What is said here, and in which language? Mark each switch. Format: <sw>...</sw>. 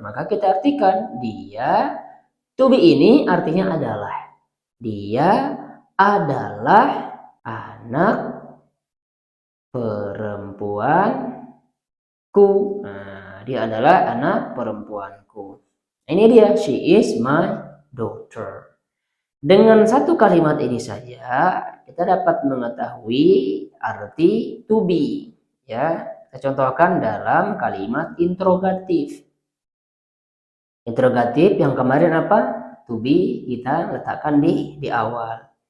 <id>Maka kita artikan dia, to be ini artinya adalah. Dia adalah anak perempuanku. Nah, dia adalah anak perempuanku. Ini dia,</id> <en>she is my daughter.</en> <id>Dengan satu kalimat ini saja kita dapat mengetahui arti to be. Ya, kita contohkan dalam kalimat interrogatif. Interrogatif yang kemarin apa? To be kita letakkan di awal.</id>